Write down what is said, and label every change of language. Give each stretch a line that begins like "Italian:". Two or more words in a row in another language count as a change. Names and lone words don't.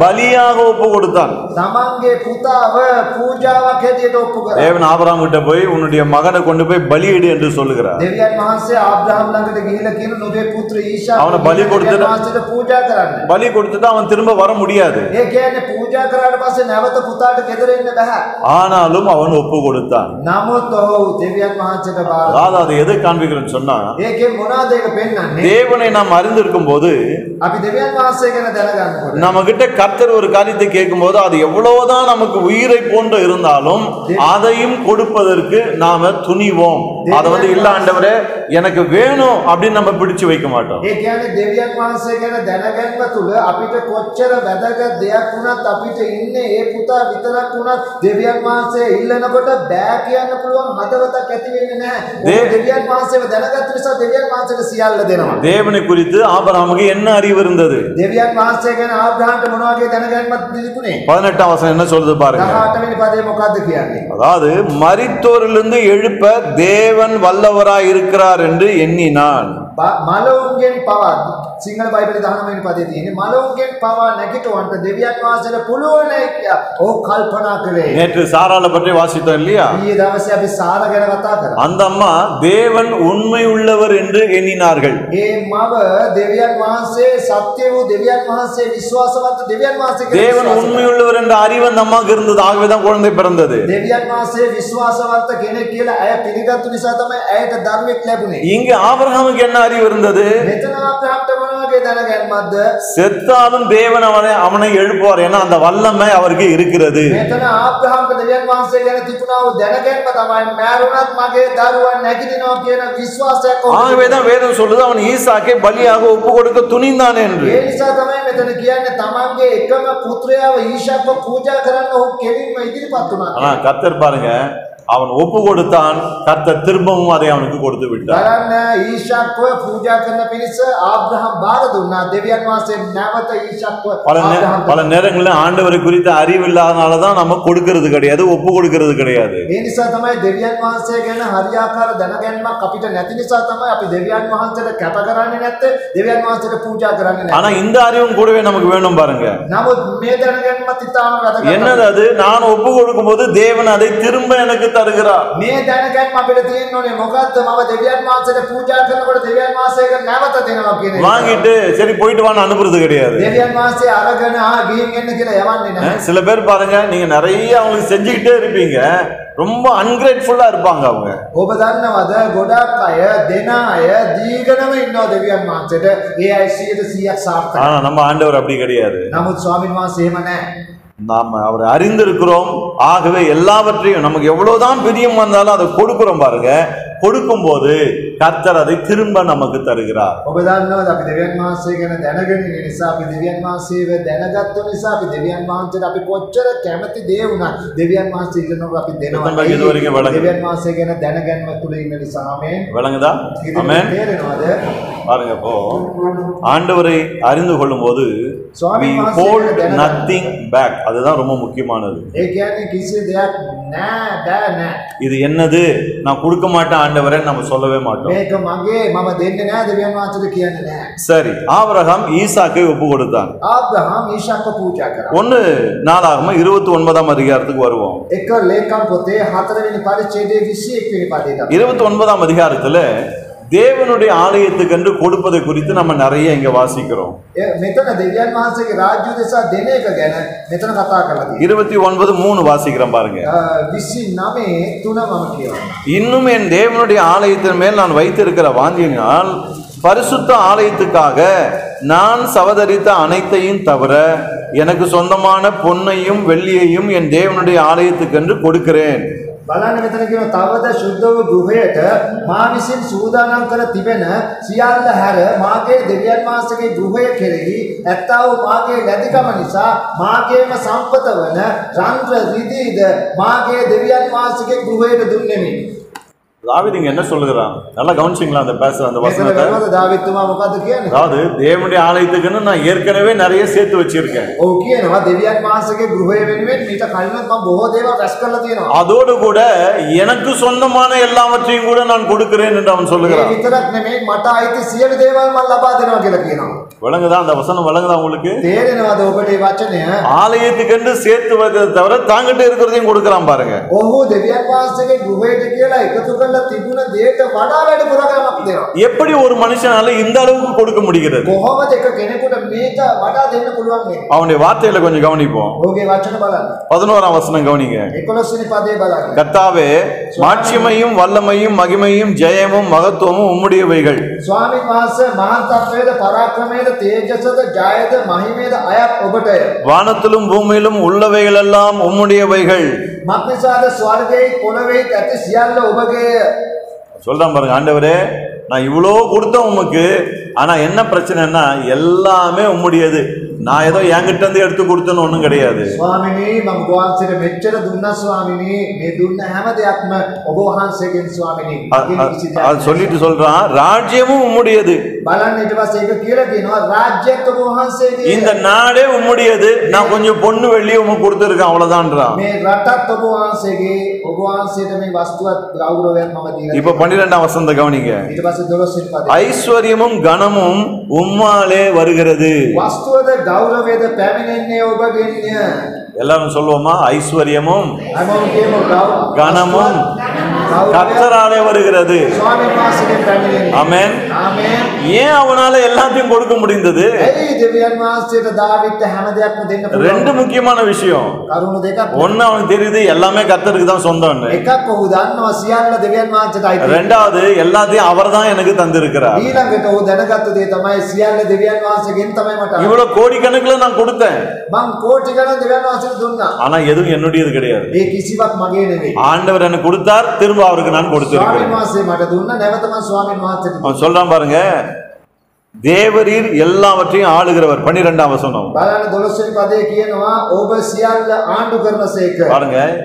Tamil: பலியாக ஒப்பு கொடுத்தான்.
Sinhala: තමන්ගේ පුතාව පූජාවක් හැටියට ඔප්පු කරා.
Tamil: தேவன் ஆபிரகாம் கிட்ட போய் உன்னுடைய மகனை கொண்டு போய் பலியிடு என்று சொல்லுகிறார்.
Sinhala: දෙවියන් වහන්සේ ආබ්‍රහම් ළඟට ගිහිල්ලා කියන නුඹේ පුත්‍ර ඊශාක්
Tamil: அவனை பலி கொடுத்துட்டு
Sinhala: වහන්සේට පූජා කරන්න.
Tamil: பலி கொடுத்துட்டு அவன் திரும்ப வர முடியாது.
Sinhala: ඒ කියන්නේ පූජා කරාට පස්සේ නැවත පුතාට ගෙදර එන්න බෑ.
Tamil: ஆனாலும் அவன் ஒப்பு கொடுத்தான்.
Sinhala: නමුත් ඔහු දෙවියන් වහන්සේට බාර.
Tamil: அதாவது அதை எதை காண்பிக்கிறேன்னு சொன்னா,
Sinhala: ඒකේ මොනවාද ඒක පෙන්වන්නේ?
Tamil: தேவனை நாம் அறிந்திருக்கும் போது
Sinhala: අපි දෙවියන් වහන්සේ ගැන දැනගන්නකොට
Tamil: நம்ம கிட்ட கர்த்தர் ஒரு காரியத்தை கேட்கும் போது அது எவ்வளவுதான் நமக்கு உயிரை போன்று இருந்தாலும் அதையும் கொடுப்பதற்கு நாம துணிவோம். அதை இல்ல ஆண்டவரே எனக்கு வேணும் அப்படின்னு நம்ம பிடிச்சு வைக்க மாட்டோம்.
Sinhala: ඒ කියන්නේ දෙවියන් වහන්සේ ගැන දැනගන්න තුල අපිට කොච්චර වැදගත් දෙයක් වුණත් අපිට ඉන්නේ ඒ පුතා විතරක් වුණත් දෙවියන් වහන්සේ ඉල්ලනකොට බෑ කියන්න පුළුවන් හදවතක් ඇති වෙන්නේ නැහැ. ඒ දෙවියන් වහන්සේව දැනගත්ත නිසා දෙවියන් වහන්සේට සියල්ල දෙනවා.
Tamil: தேவனை குறித்து ஆபிரகாமுக்கு என்ன அறிவு இருந்தது?
Sinhala: දෙවියන් වහන්සේ ගැන ආබ්‍රහම්ට මොන වගේ දැනගන්නවත් තිබුණේ?
Tamil: 18 வசனம் என்ன சொல்றது பாருங்க.
Sinhala: 18 වෙනි පදේ මොකද්ද කියන්නේ?
Tamil: அதாவது மரித்தோரிலிருந்து எழுப்ப தேவன் வல்லவராய் இருக்கிறார் என்று எண்ணினான்.
Sinhala: මලවුන්ගෙන් පවා සිංහල බයිබලයේ 19 වෙනි පදේ තියෙන්නේ මලවුන්ගෙන් පවා නැගිටවන්න දෙවියන් වහන්සේට පුළුවන් කියලා ඔහු කල්පනා කළේ.
Tamil: நேற்று சாராள பற்றி வாசித்தோம் இல்லையா?
Sinhala: ඊයේ දවසේ අපි සාර ගැන කතා කරා.
Tamil: அந்த அம்மா தேவன் உண்மை உள்ளவர் என்று எண்ணினார்கள்.
Sinhala: ඒ මව දෙවියන් වහන්සේ සත්‍ය වූ දෙවියන් වහන්සේ විශ්වාසවත් දෙවියන් වහන්සේ
Tamil: தேவன் உண்மை உள்ளவர் என்ற அறிவு அந்த அம்மாவுக்கு இருந்தது. ஆகவேதான் குழந்தை பிறந்தது.
Sinhala: දෙවියන් වහන්සේ විශ්වාසවත් කෙනෙක් කියලා ඇය පිළිගත්තු නිසා තමයි ඇයට දරුවෙක් ලැබුණේ.
Tamil: இங்க ஆபிரகாமுக்கு என்ன அறிவு இருந்தது?
Sinhala: මෙතන ආබ්‍රහම්ට මොන වගේ දැනගැන්මක්ද?
Tamil: செத்தாலும் தேவன் அவனை எழுப்புவார். ஏன்னா அந்த வல்லமை அவருக்கு இருக்கிறது.
Sinhala: මෙතන ආබ්‍රහම්ට දෙවියන් වහන්සේ ගැන තිබුණා වූ දැනගැන්ම තමයි මෑරුණත් මගේ දරුවන් නැගිටිනවා කියන විශ්වාසයක්.
Tamil: ஆகவேதான் வேதம் சொல்லுது அவன் ஈசாக்கை பலியாக ஒப்பு கொடுக்க துணிந்தான் என்று.
Sinhala: ඒ නිසා තමයි මෙතන කියන්නේ තමන්ගේ එකම පුත්‍රයාව ඊශාක්ව පූජා කරන්න ඔහු කෙලින්ම ඉදිරිපත් වුණා.
Tamil: ஆனா கர்த்தர் பாருங்க, அவன் ஒப்பு கொடுத்தான், கர்த்தர் திரும்பவும் அதை அவனுக்கு கொடுத்து விட்டார்.
Sinhala: බලන්න ඊශාක්ව පූජා කරන පිරිස ආබ්‍රහම් බාර දුන්නා. දෙවියන් වහන්සේ නැවත ඊශාක්ව
Tamil: பல நேரங்களில் ஆண்டவரை குறித்த அறிவு இல்லாதனாலதான் நம்ம கொடுக்கிறது கிடையாது, ஒப்பு கொடுக்கிறது கிடையாது.
Sinhala: ඒ නිසා තමයි දෙවියන් වහන්සේ ගැන හරියාකාර දැනගැන්මක් අපිට නැති නිසා තමයි අපි දෙවියන් වහන්සේට කැප කරන්නේ නැත්තේ, දෙවියන් වහන්සේට පූජා කරන්නේ නැත්තේ.
Tamil: ஆனா இந்த அறிவும் கூடவே நமக்கு வேணும் பாருங்க.
Sinhala: නමුත් මේ දැනගැන්මත් ඉතාම වැදගත්.
Tamil: என்னது அது? நான் ஒப்பு கொடுக்கும்போது தேவன் அதை திரும்ப எனக்கு தருகிறார்.
Sinhala: මේ දැනගැන්ම අපිට තියෙන්න ඕනේ මොකද්ද? මම දෙවියන් වහන්සේට පූජා කරනකොට දෙවියන් වහන්සේට නැවත දෙනවා කියන එක.
Tamil: வாங்கிட்டு சரி போயிட்டு வான்னு அனுப்புறது கிடையாது.
Sinhala: දෙවියන් වහන්සේ අරගෙන ගිහින් එන්න කියලා යවන්නේ නැහැ.
Tamil: சில பேர் பாருங்க, நீங்க நிறைய அவங்களுக்கு செஞ்சுக்கிட்டே இருப்பீங்க, ரொம்ப அன்கிரேட்ஃபுல்லா இருப்பாங்க அவங்க.
Sinhala: ඔබ දන්නවද ගොඩක් අය දෙන අය දීගෙනම ඉන්නවා දෙවියන් වහන්සේට. ඒ අය 100% සාර්ථකයි.
Tamil: ஆனா நம்ம ஆண்டவர் அப்படி கிடையாது.
Sinhala: නමුත් ස්වාමීන් වහන්සේ එහෙම නැහැ.
Tamil: நாம் அவரை அறிந்திருக்கிறோம், ஆகவே எல்லாவற்றையும் நமக்கு எவ்வளவுதான் பிரியம் வந்தாலும் அதை கொடுக்கிறோம் பாருங்க. கொடுக்கும் போது கர்த்தர் அதை திரும்ப நமக்கு தருகிறார்.
Sinhala: ඔබ දන්නවද අපි දෙවියන් වහන්සේ ගැන දැනගෙන ඉන්න නිසා, අපි දෙවියන් වහන්සේව දැනගත්ත නිසා, අපි දෙවියන් වහන්සේට අපි කොච්චර කැමති දේ වුණත් දෙවියන් වහන්සේ ඉන්නකොට අපි දෙනවා. දෙවියන් වහන්සේ ගැන දැනගැන්ම තුල ඉන්න නිසා. ආමේන්.
Tamil: விளங்குதா? ஆமென்.
Sinhala: තේරෙනවද?
Tamil: பாருங்க, இப்போ ஆண்டவரை அறிந்து கொள்ளும் போது
English: we hold nothing back.
Tamil: அதுதான் ரொம்ப முக்கியமானது.
Sinhala: ඒ කියන්නේ කිසි දෙයක් නෑ.
Tamil: இது என்னது, நான் கொடுக்க மாட்டேன் ஆண்டவரே நம்ம சொல்லவே மாட்டோம்.
Sinhala: මේක මගේ, මම දෙන්නේ නෑ දෙවියන් වහන්සේට කියන්නේ නෑ.
Tamil: சரி, ஆபிரகாம் ஈசாக்கை ஒப்பு கொடுத்தான்.
Sinhala: ආබ්‍රහම් ඊශාක්ව පූජා කරා.
Tamil: 1 நாளாகம 29ஆம் அதிகாரத்துக்கு வருவோம்.
Sinhala: එක ලේකම් පොතේ 4 වෙනි පරිච්ඡේදයේ 21 වෙනි පදයට.
Tamil: 29ஆம் அதிகாரத்துல தேவனுடைய ஆலயத்துக்கு என்று கொடுப்பதை குறித்து நம்ம நிறைய இங்க வாசிக்கிறோம்.
Sinhala: මෙතන දෙවියන් වහන්සේගේ රාජ්‍ය දෙසා දෙන එක ගැන මෙතන කතා කරලා තියෙනවා.
Tamil: 29:3 வாசிக்கிறோம் பாருங்க.
Sinhala: 29:3 මම කියනවා.
Tamil: இன்னும் என் தேவனுடைய ஆலயத்தின் மேல் நான் வைத்திருக்கிற வாஞ்சியினால் பரிசுத்த ஆலயத்துக்காக நான் சவதரித்த அனைத்தையும் தவிர எனக்கு சொந்தமான பொன்னையும் வெள்ளியையும் என் தேவனுடைய ஆலயத்துக்கு என்று கொடுக்கிறேன்.
Sinhala: බලන්න මෙතන කියන තවද සුද්ධ වූ ගෘහයට මා විසින් සූදානම් කර තිබෙන සියල්ල හැර මාගේ දෙවියන් වහන්සේගේ ගෘහය කෙරෙහි ඇත්තා වූ මාගේ ලැබිකම නිසා මාගේම සම්පත වන රන්ද්‍ර රිදීද මාගේ දෙවියන් වහන්සේගේ ගෘහයට දුන්නෙමි.
Tamil: தாவீது இங்க என்ன சொல்லுகிறான்? நல்லா கவனிச்சிங்களா அந்த அந்த வசனத்தை?
Sinhala: தாவீதுமா මොකද්ද කියන්නේ?
Tamil: அதாவது தேவனுடைய ஆலயத்துக்குன்னு நான் ஏற்கனவே நிறைய சேர்த்து வச்சிருக்கேன்.
Sinhala: ඔව් කියනවා දෙවියන් වහන්සේගේ ගෘහය වෙනුවෙන් මීට කලින් මම බොහෝ දේවල් රැස් කරලා තියෙනවා.
Tamil: அதோடு கூட எனக்கு சொந்தமான எல்லாவற்றையும் கூட நான் கொடுக்கிறேன் என்று அவன் சொல்லுகிறான்.
Sinhala: ඒ විතරක් නෙමෙයි මට අයිති සියලු දේවල් මම ලබා දෙනවා කියලා කියනවා.
Tamil: விளங்குதா அந்த வசனம்? விளங்குதா உங்களுக்கு?
Sinhala: තේරෙනවද ඔබට මේ වචනය?
Tamil: ஆலயத்துக்கு சேர்த்து வைக்கிறத தவிர தாங்கிட்ட இருக்கிறதையும் கொடுக்கறான் பாருங்க.
Sinhala: ඔහු දෙවියන් වහන්සේගේ ගෘහයට කියලා එකතු කරලා තිබුණ දේට වඩා වැඩි පුරාගමක් දෙනවා.
Tamil: எப்படி ஒரு மனுஷனால இந்த அளவுக்கு கொடுக்க முடிகிறது?
Sinhala: කොහොමද එක කෙනෙකුට මේක වඩා දෙන්න පුළුවන් වෙන්නේ?
Tamil: அவனுடைய வார்த்தையில கொஞ்சம் கவனிப்போம்.
Sinhala: ඔහුගේ වචන බලන්න.
Tamil: 11ஆம் வசனம் கவனிங்க.
Sinhala: 11 වෙනි පදේ බලන්න.
Tamil: கர்த்தாவே, மாட்சிமையும் வல்லமையும் மகிமையும் ஜெயமும் மகத்துவமும் உம்முடையவைகள்.
Sinhala: ස්වාමීන් වහන්සේ මහාන්තත්වයේද පරාක්‍රමයේද තේජසද ජයද මහිමේද අයත් ඔබටය.
Tamil: வானத்திலும் பூமியிலும் உள்ளவைகள் எல்லாம் உம்முடையவைகள்.
Sinhala: මක්නිසාද ස්වර්ගයේ පොළවේ ඇති සියල්ල ඔබගේ.
Tamil: சொல்றான் பாருங்க, ஆண்டவரே நான் இவ்வளோ கொடுத்தேன் உமக்கு, ஆனா என்ன பிரச்சனைன்னா எல்லாமே உம்முடையது, நான் ஏதோ என்கிட்ட இருந்து எடுத்து கொடுத்தேன்னு ஒண்ணும் கிடையாது.
Sinhala: ස්වාමිනී මම වහන්සේට මෙච්චර දුන්නා ස්වාමිනී, මේ දුන්න හැම දෙයක්ම ඔබ වහන්සේගෙන් ස්වාමිනී.
Tamil: அது சொல்லிட்டு சொல்றான், ராஜ்யமும் உம்முடையது.
Sinhala: බලන්න ඊට පස්සේ ඒක කියලා කියනවා රාජ්‍යත් ඔබ වහන්සේගේ.
Tamil: இந்த நாடே உம்முடையது, நான் கொஞ்சம் பொண்ணு வெள்ளி உமக்கு கொடுத்துருக்கேன் அவ்வளவுதான்றான்.
Sinhala: මේ රටත් ඔබ වහන්සේගේ, ඔබ වහන්සේට මේ වස්තුවත් ගෞරවයක් මම දීලා.
Tamil: இப்ப 12ஆம் வசனத்தை கவனிங்க.
Sinhala: ඊට පස්සේ 12 වෙනි පදේ.
Tamil: ஐஸ்வர்யமும் கனமும் உம்மாலே வருகிறது.
Sinhala: වස්තුවද ගෞරවයද පැමිණෙන්නේ ඔබගෙන්ය.
Tamil: எல்லாரும் சொல்லுவோமா? ஐஸ்வர்யமும்
Sinhala: හැමෝම කියමු
Tamil: கனமும் கர்த்தராலே வருகிறது.
Sinhala: ස්වාමීන් වහන්සේගෙන් පැමිණෙන්නේ.
Tamil: ஆமென்.
Sinhala: ආමේන්.
Tamil: ஏன் அவனால எல்லாத்தையும் கொடுக்க முடிந்தது?
Sinhala: එයි දෙවියන් වහන්සේට දාවිත් හැම දෙයක්ම දෙන්න පුළුවන්.
Tamil: ரெண்டு முக்கியமான விஷயம்.
Sinhala: කරුණු දෙකක්.
Tamil: ஒன்னு அவனுக்கு தெரியுது எல்லாமே கர்த்தருக்கு தான் சொந்தம்னு.
Sinhala: එකක් ඔහු දන්නවා සියල්ල දෙවියන් වහන්සේට අයිති.
Tamil: ரெண்டாவது எல்லாத்தையும் அவர்தான் எனக்கு தந்திருக்கிறார்.
Sinhala: ඊළඟට ඔහු දැනගත්ත දේ තමයි සියල්ල දෙවියන් වහන්සේගෙන් තමයි මට.
Tamil: இவ்வளவு கோடிக்கணக்கில் நான் கொடுத்தேன்.
Sinhala: මං කෝටි ගණන් දෙවියන් වහන්සේට දුන්නා.
Tamil: ஆனா எதுவும் என்னுடையது கிடையாது.
Sinhala: මේ කිසිවක් මගේ නෙවෙයි.
Tamil: ஆண்டவர் எனக்கு கொடுத்தார், திரும்ப அவருக்கு நான் கொடுத்திருக்கிறேன்.
Sinhala: ස්වාමීන් වහන්සේ මට දුන්නා, නැවත මම ස්වාමීන් වහන්සේට දුන්නා.
Tamil: அவன் சொல்றான் பாருங்க, தேவரீர் எல்லாவற்றையும் ஆளுகிறவர். 12ஆம் வசனம்
Sinhala: බලන්න 12 වෙනි පදේ කියනවා ඔබ සියල්ල ආණ්ඩු කරනසේක.